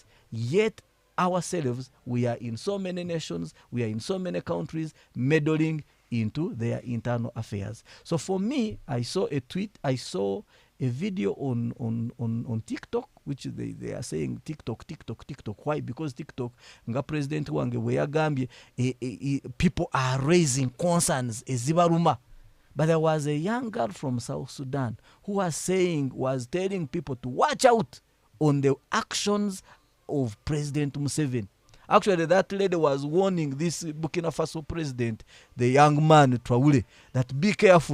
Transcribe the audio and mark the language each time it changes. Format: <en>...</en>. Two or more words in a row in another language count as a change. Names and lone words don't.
<en>Yet ourselves, we are in so many nations, we are in so many countries meddling into their internal affairs. So for me, I saw a tweet, I saw a video on TikTok, which they are saying TikTok. Why? Because TikTok,</en> <lg>nga President wange weyagambye,</lg> <en>people are raising concerns ezibaruma. But there was a young girl from South Sudan who was telling people to watch out on the actions of President Museveni. Actually, that lady was warning this Burkina Faso president, the young man Traore, that be careful.</en>